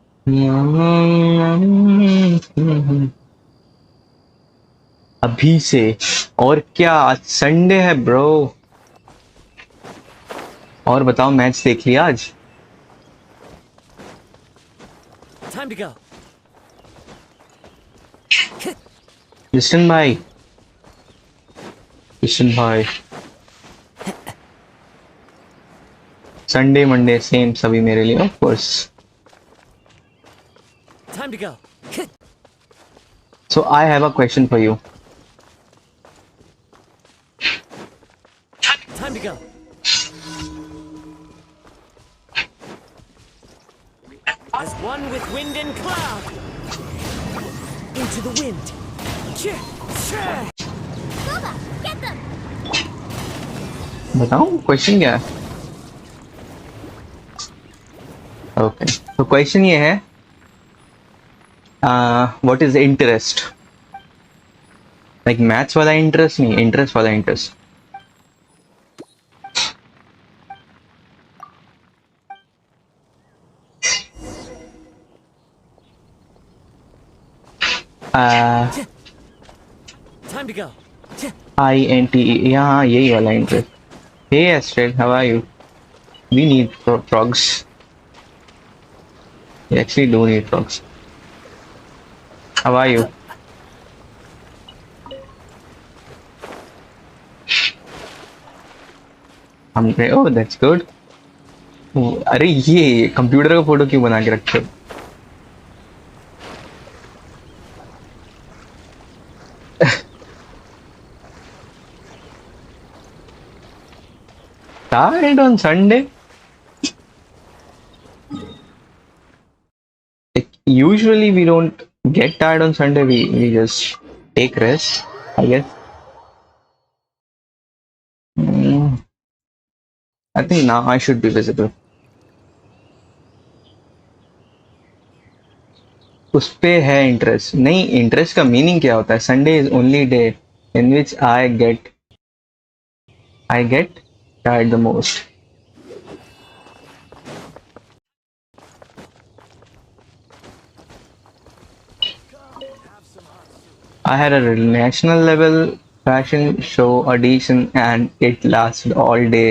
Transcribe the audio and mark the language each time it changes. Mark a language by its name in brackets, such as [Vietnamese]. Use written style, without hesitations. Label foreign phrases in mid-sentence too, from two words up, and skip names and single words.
[Hindi] अभी से। और क्या, आज संडे है ब्रो। और बताओ, मैच देख लिया आज? [English] Time to go. [Hindi] किशन भाई, किशन भाई, [English] Sunday Monday same [Hindi] सभी मेरे लिए, [English] of course. Time to go. So I have a question for you. Time to go. As one with wind and cloud. Into the wind. Boba, get them! [Hindi] बताऊं क्वेश्चन क्या है? ओके, तो क्वेश्चन ये है, [English] what is interest? [Hindi] लाइक मैथ्स वाला इंटरेस्ट नहीं, इंटरेस्ट वाला इंटरेस्ट। [English] Time to go. [Hindi] INTE, यहाँ यही वाला इंटरेस्ट। [English] हे एस्ट्रेड, how are you? We need frogs. We actually do need frogs. How are you? I'm great. Oh, that's good. [Hindi] अरे ये कंप्यूटर का फोटो क्यों बना के रखे हो? [English] Tired on Sunday? Like, usually we don't get tired on Sunday. We just take rest, I guess. I think now I should be visible. [Hindi] उस पे है इंटरेस्ट नहीं? इंटरेस्ट का मीनिंग क्या होता है? [English] Sunday is only day in which I get tired the most. I had a national level fashion show audition and it lasted all day.